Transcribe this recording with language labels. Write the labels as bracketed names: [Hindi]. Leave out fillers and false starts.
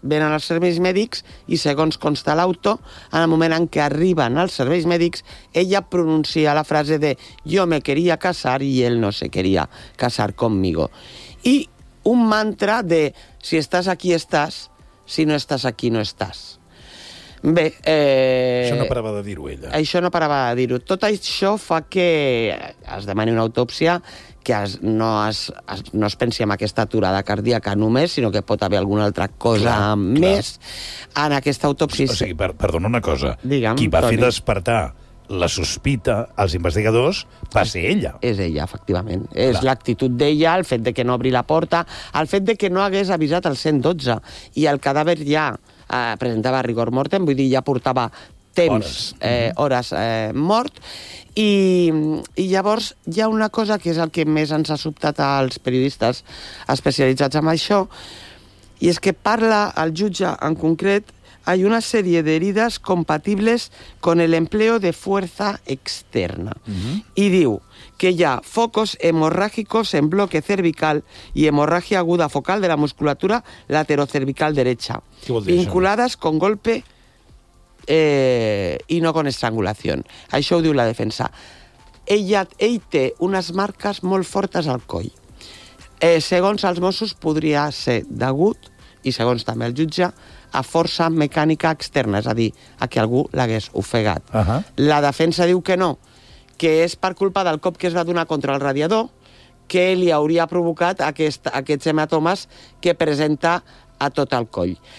[Catalan] Venen els serveis mèdics i, segons consta l'auto, en el moment en què arriben els serveis mèdics, ella pronuncia la frase de [Spanish] «Yo me quería casar y él no se quería casar conmigo». [Catalan] I un mantra de [Spanish] «Si estás aquí, estás. Si no estás aquí, no estás». [Catalan] Bé, això no parava de dir-ho, ella. Això no parava de dir-ho. Tot això fa que es demani una autòpsia, que no es pensi en aquesta aturada cardíaca només, sinó que pot haver alguna altra cosa més en aquesta autòpsia. O sigui, perdona una cosa. Digue'm, qui va fer despertar la sospita als investigadors va ser ella. És ella, efectivament. És l'actitud d'ella, el fet de que no obri la porta, el fet de que no hagués avisat el 112 i el cadàver ja... presentava rigor mortem, vull dir, ja portava temps, hores mort, i llavors hi ha una cosa que és el que més ens ha sobtat als periodistes especialitzats en això, i és que parla el jutge en concret, [Spanish] hay una serie de heridas compatibles con el empleo de fuerza externa. Uh-huh. [Catalan] I diu que hi ha [Spanish] focos hemorrágicos en bloque cervical y hemorragia aguda focal de la musculatura laterocervical derecha, vinculadas con golpe y no con estrangulación. [Catalan] Això ho diu la defensa. Ell té unes marques molt fortes al coll. Segons els Mossos, podria ser degut, i segons també el jutge, a força mecànica externa, és a dir, a que algú l'hagués ofegat. Uh-huh. La defensa diu que no, que és per culpa del cop que es va donar contra el radiador, que li hauria provocat aquests hematomes que presenta a tot el coll.